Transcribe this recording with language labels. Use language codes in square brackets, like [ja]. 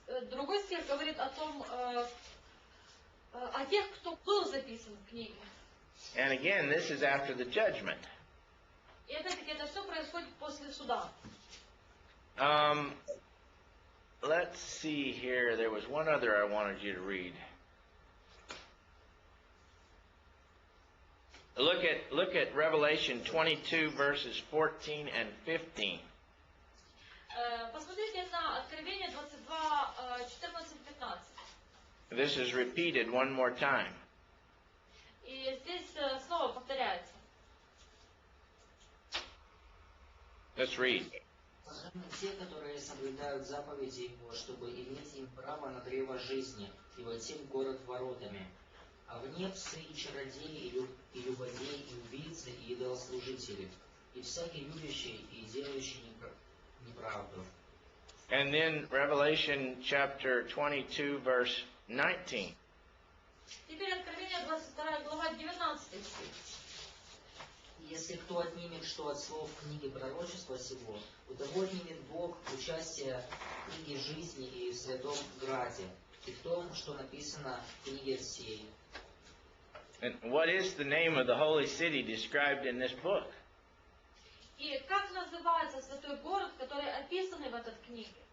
[ru] Другой стих говорит о том, о тех, кто был записан в книге. [en] And again, this is after the judgment. [ru] И опять-таки это все происходит после суда. [en] Let's see here. There was one other I wanted you to read. Look at Revelation 22, verses 14 and 15. [ru] Посмотрите на Откровение 22, 14-15. [en] This is repeated one more time. [ru] И здесь снова повторяется. [en] Let's read. [ru] Блаженны те, которые соблюдают заповеди Его, чтобы иметь им право на древо жизни и войти в город воротами. А вне псы и чародеи, и любодеи, и убийцы, и идолослужители, и всякий любящий и делающий неправду. [en] And then Revelation chapter 22, verse 19. [ru] Теперь Откровение 22 глава 19 стих. Если кто отнимет что от слов книги пророчества сего, у того отнимет Бог участие в книге жизни и в святом граде, и в том, что написано в книге всей. [en] And what is the name of the holy city described in this book? [ru] И как называется святой город, который описан в этой книге?